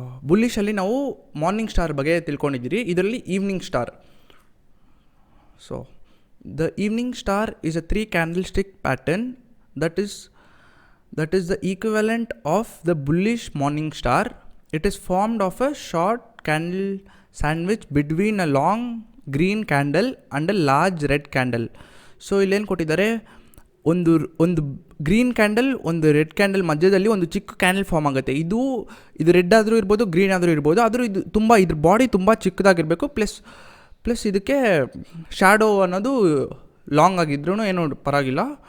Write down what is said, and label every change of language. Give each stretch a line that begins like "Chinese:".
Kannada: ಬುಲ್ಲಿಶಲ್ಲಿ ನಾವು morning star ಬಗ್ಗೆ ತಿಳ್ಕೊಂಡಿದ್ದೀರಿ. ಇದರಲ್ಲಿ evening star.
English: So the evening star is a 3 candlestick pattern that is the equivalent of the bullish morning star. It is formed of a short candle sandwich between a long green candle and a large red candle.
Kannada: So ಇಲ್ಲೇನು ಕೊಟ್ಟಿದ್ದಾರೆ, ಒಂದು green candle ಒಂದು red candle ಮಧ್ಯದಲ್ಲಿ ಒಂದು ಚಿಕ್ಕ candle form ಆಗುತ್ತೆ. ಇದು red ಆದರೂ ಇರ್ಬೋದು, ಗ್ರೀನ್ ಆದರೂ ಇರ್ಬೋದು. ಆದರೂ ಇದು ಇದ್ರ ಬಾಡಿ ತುಂಬ ಚಿಕ್ಕದಾಗಿರಬೇಕು. ಪ್ಲಸ್ ಇದಕ್ಕೆ ಶ್ಯಾಡೋ ಅನ್ನೋದು ಲಾಂಗ್ ಆಗಿದ್ರೂ ಏನೂ ಪರವಾಗಿಲ್ಲ.